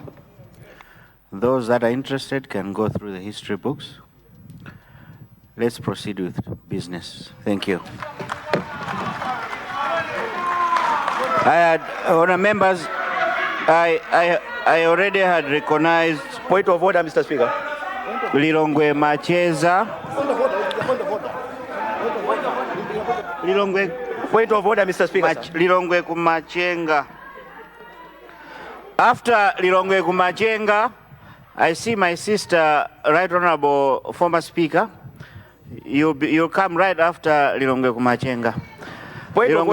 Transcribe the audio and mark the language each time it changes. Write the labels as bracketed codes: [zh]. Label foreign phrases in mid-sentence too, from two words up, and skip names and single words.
[en] Those that are interested can go through the history books. Let's proceed with business. Thank you. Honourable members, I already had recognized Point of order, Mr. Speaker. Lilongwe Macheza. Lilongwe. Point of order, Mr. Speaker. Lilongwe Kumachenga. After Lilongwe Kumachenga, I see my sister, Right Honorable former Speaker. You'll come right after Lilongwe Kumachenga. Point of